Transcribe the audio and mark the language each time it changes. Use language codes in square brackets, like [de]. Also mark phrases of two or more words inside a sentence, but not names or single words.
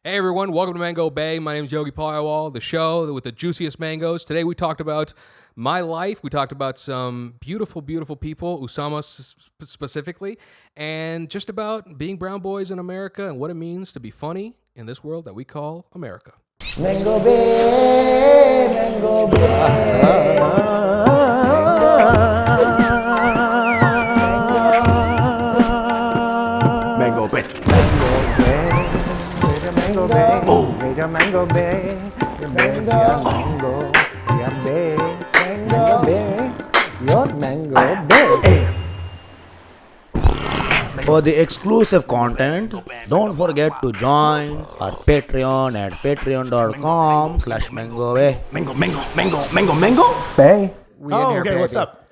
[en] Hey everyone, welcome to Mango Bay. My name is Yogi Paliwal, the show with the juiciest mangoes. Today we talked about my life. We talked about some beautiful, beautiful people, Usama specifically, and just about being brown boys in America and what it means to be funny in this world that we call America. Mango Bay, Mango Bay. Mango Bay. Mango Bay, Mango Bay, Mango Bay, Mango Bay, your Mango Bay. For the exclusive content, don't forget to join our Patreon at patreon.com/MangoBay. Mango. Bay. Okay, what's up?